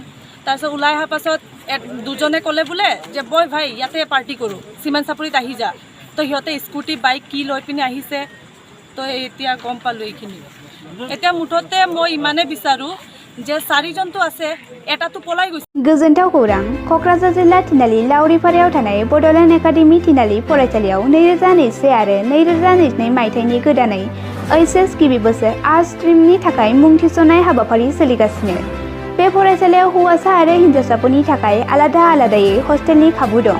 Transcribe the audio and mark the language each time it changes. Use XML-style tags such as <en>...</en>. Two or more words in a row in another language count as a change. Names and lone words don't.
<as>তাৰপিছত ওলাই অহাৰ পাছত 2 জনে ক'লে বোলে যে বই ভাই ইয়াতে পাৰ্টি কৰোঁ, চিমেণ্ট চাপৰিত আহি যা। তো সিহঁতে স্কুটি বাইক কি লৈ পিনে আহিছে। তো এতিয়া গম পালোঁ এইখিনি। এতিয়া মুঠতে মই ইমানে বিচাৰোঁ যে 4 জনটো আছে, এটাতো পলাই গৈছে।</as> <brx>गोजोनथाव खौरां। क'क्राझार जिल्ला थिनालि लावरिपारायाव थानाय बड'लेण्ड एकाडेमि थिनालि फरायसालियाव 2021 आरो 2022 मायथाइनि गोदानै ओइचएस गिबि बोसोर</brx> <en>arts stream</en> <brx>थाखाय मुं थिसननाय हाबाफारि सोलिगासिनो। बे फरायसालियाव हौवासा आरो हिनजावसाफोरनि थाखाय आलादायै हस्टेलनि खाबु दं।</brx>